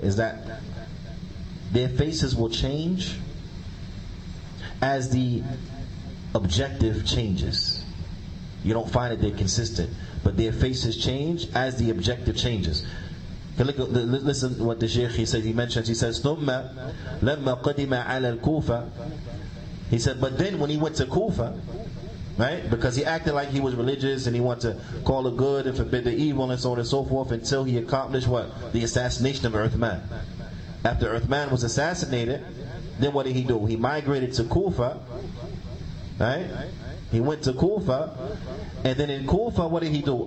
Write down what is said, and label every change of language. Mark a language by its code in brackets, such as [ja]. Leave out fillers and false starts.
[en] Is that their faces will change as the objective changes. You don't find that they're consistent, but their faces change as the objective changes. Listen to what the Shaykh he says. He mentions. He says, [ar] ثم لما قدم على الكوفة. [en] He said, but then when he went to Kufa, right? Because he acted like he was religious and he wanted to call the good and forbid the evil and so on and so forth, until he accomplished what? The assassination of Uthman. After Uthman was assassinated, then what did he do? He migrated to Kufa, right? He went to Kufa, and then in Kufa, what did he do?